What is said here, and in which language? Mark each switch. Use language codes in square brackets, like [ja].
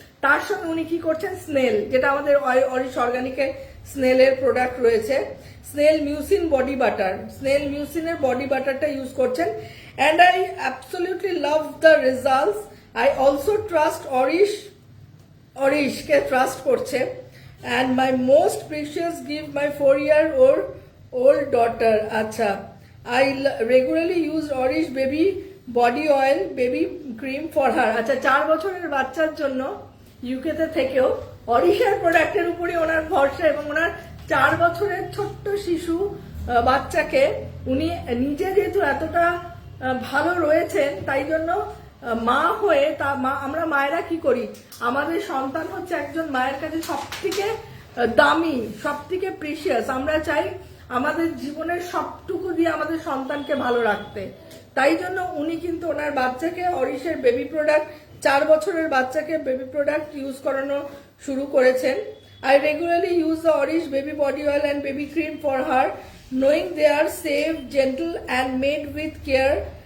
[bn] তার সঙ্গে উনি কি করছেন, স্নেল, যেটা আমাদের অরিশ অর্গানিকের স্নেলের প্রোডাক্ট রয়েছে, snail mucin body butter, snail মিউসিনের body বাটারটা ইউজ করছেন, [en] and I absolutely love the results. I also trust [bn] অরিশকে trust করছে, [en] and my most precious gift, my 4-year-old daughter. আচ্ছা, I regularly use Orish baby body oil, baby cream for her. [bn] আচ্ছা, 4 বছরের বাচ্চার জন্য ইউকেতে থেকেও অরিশের প্রোডাক্টের উপরই ওনার ভরসা, এবং ওনার 4 বছরের ছোট্ট শিশু বাচ্চাকে উনি নিজে যেহেতু এতটা ভালো রয়েছেন, তাই জন্য মা হয়ে আমরা মায়েরা কি করি, আমাদের সন্তান হচ্ছে একজন মায়ের কাছে সবথেকে দামি, সবথেকে প্রিশিয়াস। আমরা চাই আমাদের জীবনের সবটুকু দিয়ে আমাদের সন্তানকে ভালো রাখতে, তাই জন্য উনি কিন্তু ওনার বাচ্চাকে অরিশের বেবি প্রোডাক্ট, 4 বছরের বাচ্চাকে বেবি প্রোডাক্ট ইউজ করানো শুরু করেছেন। [en] I regularly use the Orish baby body oil and baby cream for her, knowing they are safe, gentle and made with care.